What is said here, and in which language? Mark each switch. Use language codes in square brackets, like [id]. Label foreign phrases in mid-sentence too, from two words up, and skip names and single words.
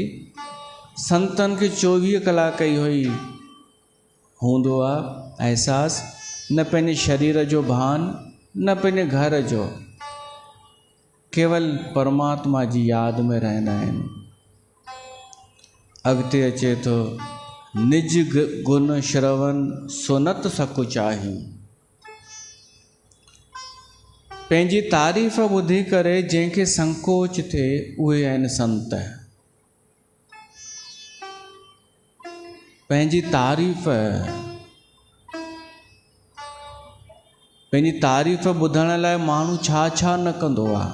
[sd] संतनि खे 24 कलाक इहो ई हूंदो आहे अहसास, न पंहिंजे शरीर जो भान न पंहिंजे घर जो, केवल परमात्मा जी यादि में रहंदा आहिनि। अॻिते अचे थो, [awa] निज गुण श्रवण सुनत सकु चाही। [sd] पंहिंजी तारीफ़ ॿुधी करे जंहिंखे संकोच थिए उहे आहिनि संत। पंहिंजी तारीफ़ ॿुधण लाइ माण्हू छा छा न कंदो आहे।